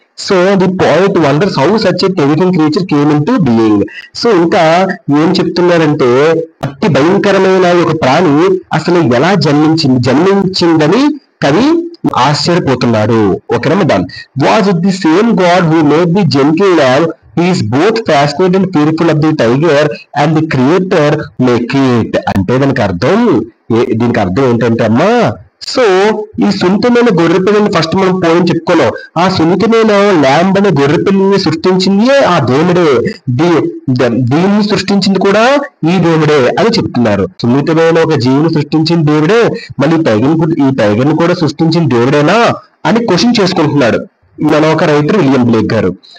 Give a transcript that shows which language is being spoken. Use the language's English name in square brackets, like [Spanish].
[English] So the poet wonders how such a terrifying creature came into being. [Telugu] So ఇంకా ఏం చెప్తున్నారంటే అతి భయంకరమైన ఒక ప్రాణి అసలు ఎలా జన్మించిందని కవి ఆశ్చర్యపోతున్నాడు. [English] ఓకేనా, then was it the same God who made the gentle lamb. He is both fascinated and fearful of the tiger and the creator make it. [Telugu] అంటే దీనికి అర్థం ఏంటంటే అమ్మా, సో ఈ సున్నితమైన గొర్రె పిల్లని ఫస్ట్ మనం పోయిన చెప్పుకున్నాం. ఆ సున్నితమైన ల్యాంబ్ అనే గొర్రె పిల్లని సృష్టించింది ఆ దేవుడే. దీన్ని సృష్టించింది కూడా ఈ దేవుడే అని చెప్తున్నారు. సున్నితమైన ఒక జీవిని సృష్టించిన దేవుడే, మళ్ళీ ఈ టైగర్ ని కూడా సృష్టించిన దేవుడేనా అని క్వశ్చన్ చేసుకుంటున్నాడు మన ఒక రైటర్ విలియం బ్లేక్ గారు.